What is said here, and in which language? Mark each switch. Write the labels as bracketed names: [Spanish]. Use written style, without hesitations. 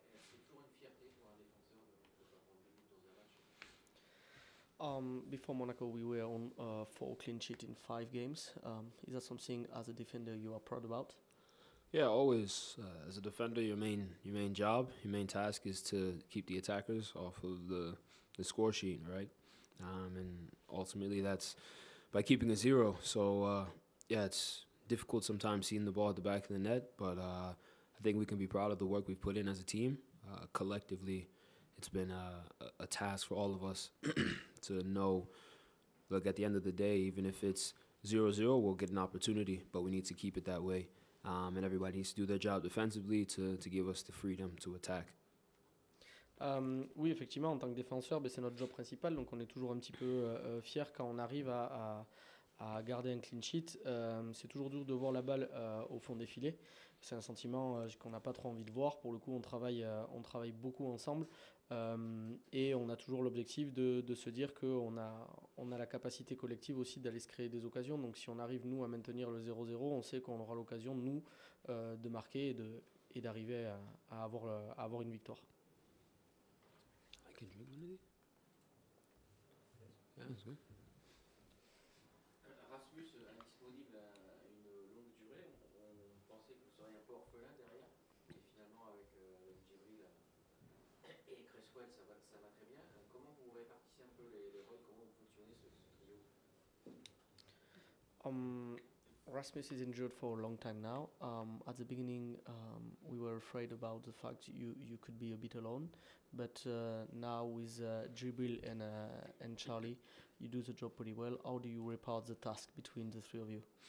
[French] C'est toujours une fierté pour un défenseur de pas prendre 2 buts dans un match. [English] Before Monaco, we were on 4 clean sheet in 5 games. Is that something as a defender you are proud about? Yeah, always. As a defender, your main job, your main task is to keep the attackers off of the score sheet, right? And ultimately, that's by keeping a zero. So yeah, it's difficult sometimes seeing the ball at the back of the net, but I think we can be proud of the work we've put in as a team. Collectively, it's been a task for all of us to know. Look, at the end of the day, even if it's 0-0, we'll get an opportunity, but we need to keep it that way. And everybody needs to do their job defensively to give us the freedom to attack. [French] Oui, effectivement, en tant que défenseur, c'est notre job principal, donc on est toujours un petit peu fier quand on arrive à garder un clean sheet. C'est toujours dur de voir la balle au fond des filets. C'est un sentiment qu'on n'a pas trop envie de voir. Pour le coup, on travaille beaucoup ensemble et on a toujours l'objectif de se dire qu'on a la capacité collective aussi d'aller se créer des occasions. Donc si on arrive, nous, à maintenir le 0-0, on sait qu'on aura l'occasion, nous, de marquer et d'arriver à avoir une victoire. [English] I can drink one of these? Yeah, that's good. [French] Rasmus, indisponible à une longue durée, on pensait que vous seriez un peu orphelin derrière. Et finalement, avec Djibril et Cresswell, ça va très bien. Comment vous répartissez un peu les rôles, comment vous fonctionnez ce trio? [English] Rasmus is injured for a long time now. At the beginning, we were afraid about the fact you could be a bit alone, but now with Jibril and Charlie, you do the job pretty well. How do you repart the task between the three of you?